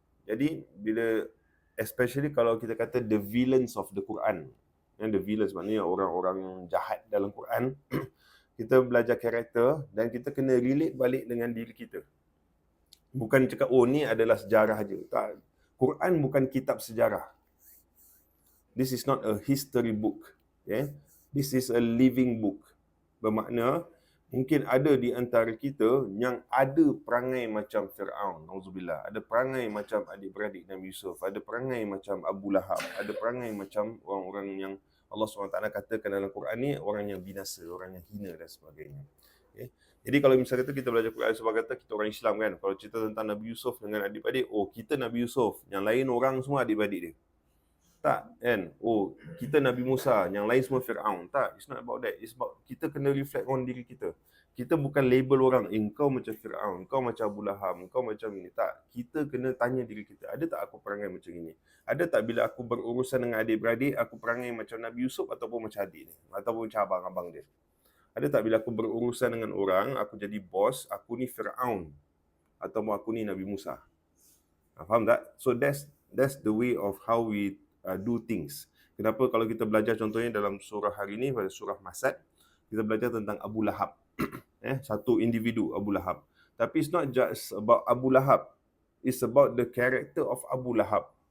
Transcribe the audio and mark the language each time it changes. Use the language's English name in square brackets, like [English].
[Malay] Jadi bila especially kalau kita kata [English] the villains of the Quran, the villains [Malay] maknanya orang-orang yang jahat dalam Quran, kita belajar karakter dan kita kena relate balik dengan diri kita. Bukan cakap, oh ni adalah sejarah je. Tak. Quran bukan kitab sejarah. [English] This is not a history book. [Malay] Okay? [English] This is a living book. [Malay] Bermakna, mungkin ada di antara kita yang ada perangai macam Firaun, nauzubillah. Ada perangai macam adik-beradik Nabi Yusuf. Ada perangai macam Abu Lahab. Ada perangai macam orang-orang yang Allah SWT katakan dalam Quran ni, orang yang binasa, orang yang hina dan sebagainya. Okay. Jadi kalau misalnya kita belajar Quran sebab kata kita orang Islam kan, kalau cerita tentang Nabi Yusuf dengan adik-beradik, oh kita Nabi Yusuf, yang lain orang semua adik-beradik dia. Tak kan? Oh, kita Nabi Musa, yang lain semua Firaun. Tak, [English] it's not about that. [Malay] It's about kita kena reflect on diri kita. Kita bukan label orang, engkau macam Firaun, engkau macam Abu Lahab, engkau macam ini. Tak, kita kena tanya diri kita, ada tak aku perangai macam ini? Ada tak bila aku berurusan dengan adik-beradik, aku perangai macam Nabi Yusuf ataupun macam adik ni? Ataupun macam abang-abang dia? Ada tak bila aku berurusan dengan orang, aku jadi bos, aku ni Firaun ataupun aku ni Nabi Musa? Faham tak? [English] So that's the way of how we do things. [Malay] Kenapa kalau kita belajar contohnya dalam surah hari ini, pada surah Masad, kita belajar tentang Abu Lahab. Satu individu, Abu Lahab. Tapi [English] it's not just about Abu Lahab. It's about the character of Abu Lahab.